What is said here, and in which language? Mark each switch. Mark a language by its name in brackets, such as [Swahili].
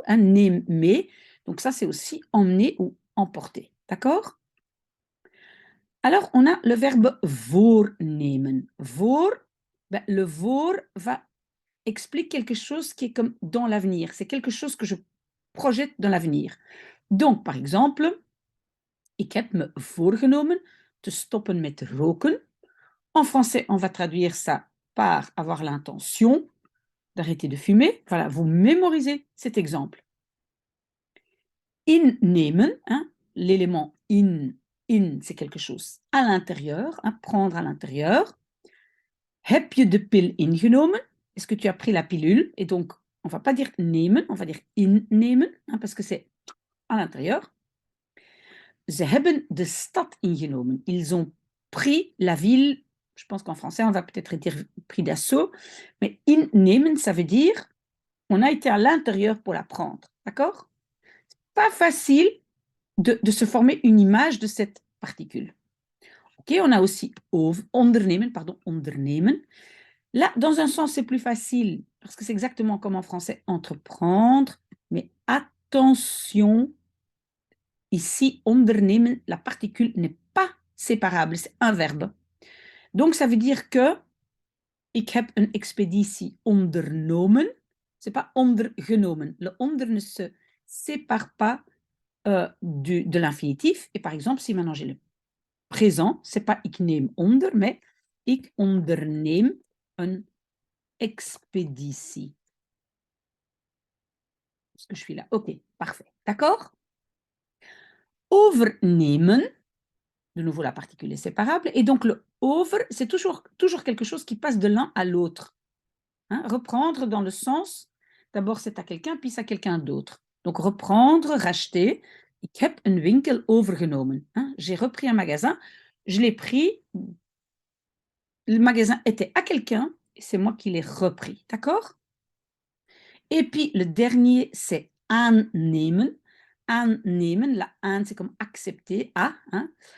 [French] Hein, [Dutch] neem mee. [French] Donc ça, c'est aussi emmener ou emporter. D'accord? Alors, on a le verbe voornemen. Voor, ben, le voor va explique quelque chose qui est comme dans l'avenir. C'est quelque chose que je projette dans l'avenir. Donc, par exemple, [Dutch] ik heb me voorgenomen te stoppen met roken [French] En français, on va traduire ça par avoir l'intention d'arrêter de fumer. Voilà, vous mémorisez cet exemple. Innemen, hein, l'élément in, c'est quelque chose à l'intérieur, hein, prendre à l'intérieur. [Dutch] Heb je de pil ingenomen? [French] Est-ce que tu as pris la pilule? Et donc, on ne va pas dire nemen, on va dire innemen, hein, parce que c'est à l'intérieur. [Dutch] Ze hebben de stad ingenomen. [French] Ils ont pris la ville. Je pense qu'en français, on va peut-être dire pris d'assaut. Mais innemen, ça veut dire on a été à l'intérieur pour la prendre. D'accord? Pas facile de se former une image de cette particule. Ok, on a aussi ondernemen, pardon, ondernemen. Là, dans un sens, c'est plus facile parce que c'est exactement comme en français, entreprendre. Mais attention, ici, ondernemen, la particule n'est pas séparable, c'est un verbe. Donc, ça veut dire que [Dutch] ik heb een expeditie ondernomen. [French] C'est pas ondergenomen. Le onder ne se sépare pas de l'infinitif. Et par exemple, si maintenant j'ai le présent, c'est pas [Dutch] ik neem onder, [French] mais [Dutch] ik onderneem een expeditie. [French] Est-ce que je suis là? Ok, parfait. D'accord? Overnemen, de nouveau la particule est séparable, et donc le over, c'est toujours quelque chose qui passe de l'un à l'autre. Hein? Reprendre dans le sens, d'abord c'est à quelqu'un, puis c'est à quelqu'un d'autre. Donc reprendre, racheter. [Dutch] Ik heb een winkel overgenomen. [French] Hein? J'ai repris un magasin, je l'ai pris, le magasin était à quelqu'un, et c'est moi qui l'ai repris. D'accord? Et puis le dernier, c'est aannemen. Aannemen, la aan, c'est comme accepter, à. Hein?